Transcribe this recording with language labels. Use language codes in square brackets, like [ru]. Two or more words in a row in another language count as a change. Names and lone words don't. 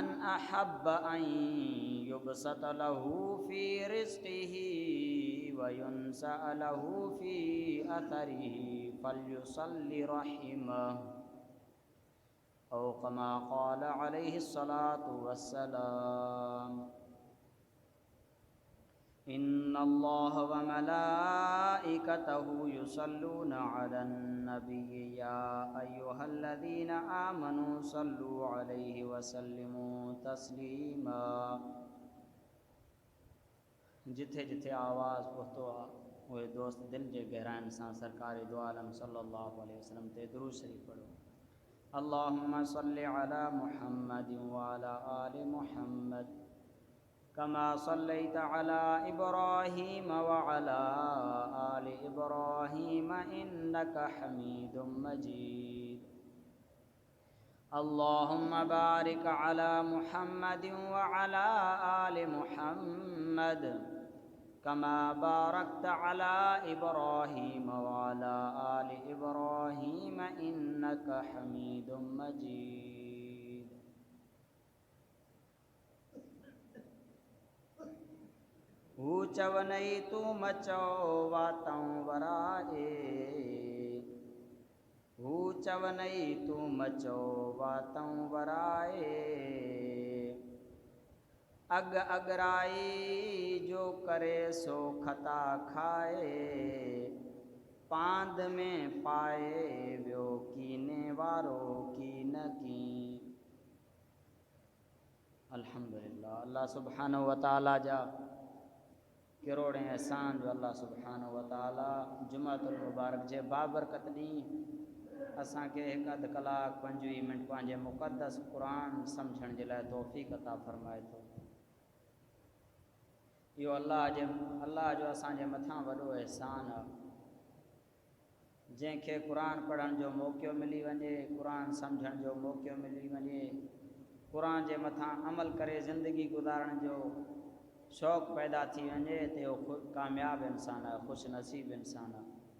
[ar] أحب أن يبسط له في رزقه وينسأ له في أثره فليصل رحمه أو كما قال عليه الصلاة والسلام. إن الله وملائكته يصلون على النبي يا أيها الذين آمنوا صلوا عليه وسلموا تسليما. [sd] जिथे जिथे आवाज़ पहुतो आ उहे दोस्त दिल जे गहराइन सां सरकार दो आलम [ar] صلى الله عليه وسلم [sd] ते दुरूद शरीफ पढ़ो। [ar] اللهم صل على محمد وعلى آل محمد كما صليت على إبراهيم وعلى آل إبراهيم إنك حميد مجيد. اللهم بارك على محمد وعلى آل محمد كما باركت على إبراهيم وعلى آل إبراهيم إنك حميد مجيد. [sd] हू चवनई तू मचो वातों वराए हू चवनई तू मचो वातों वराए अग अगराई जो करे सो खता खाए पांद में पाए व्यो कीने वारो की न की। अल्हम्दुलिल्लाह। [ar] الله سبحانه وتعالى [sd] जा करोड़े एहसान जो [ar] الله سبحانه وتعالى [sd] जुमातुल मुबारक जे बाबरकत ॾींहुं असांखे हिकु अधु कलाक 25 मिंट पंहिंजे मुक़दस क़ुरान सम्झण जे लाइ तौफ़ीक़ अता फ़रमाए थो। इहो अल्लाह जो असांजे मथां वॾो एहसान आहे। जंहिंखे क़ुरान पढ़ण जो मौक़ो मिली वञे, क़ुरान सम्झण जो मौक़ो मिली वञे, क़ुरान जे मथां अमल करे ज़िंदगी गुज़ारण जो शौक़ु पैदा थी वञे त इहो कामयाबु इंसान आहे, ख़ुशि नसीब इंसान आहे।